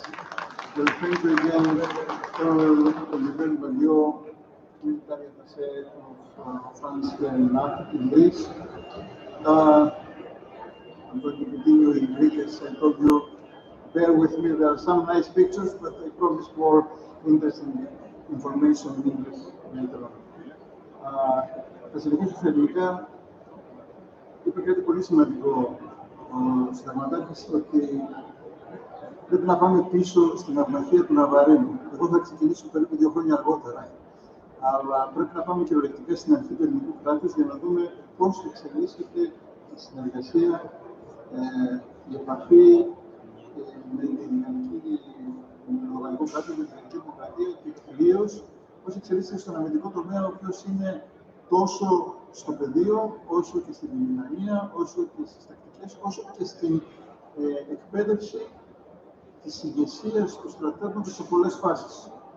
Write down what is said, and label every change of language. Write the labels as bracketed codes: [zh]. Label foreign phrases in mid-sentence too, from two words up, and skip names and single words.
[en] Well, thank you again, Colonel Valio, military attaché of France in Greece. I'm going to continue in Greek, as I told you. Bear with me, there are some nice pictures, but I promise more interesting information in English later on. [el] Θα συνεχίσω στα ελληνικά. Είπε κάτι πολύ σημαντικό ο συνταγματάρχης, ότι πρέπει να πάμε πίσω στην αυναχία του Ναβαρίνου. Εγώ θα ξεκινήσω περίπου 2 χρόνια αργότερα. Αλλά πρέπει να πάμε κυριολεκτικά στην αρχή του ελληνικού κράτους για να δούμε πώς εξελίσσεται η συνεργασία, η επαφή με το οργανικό κράτος, με την ελληνική δημοκρατία και κυρίως πώς εξελίσσεται στον αμυντικό τομέα, ο οποίος είναι τόσο στο πεδίο, όσο και στην επιμηχανία, όσο και στις τακτικές, όσο και στην εκπαίδευση της ηγεσίας του στρατεύματος σε πολλές φάσεις.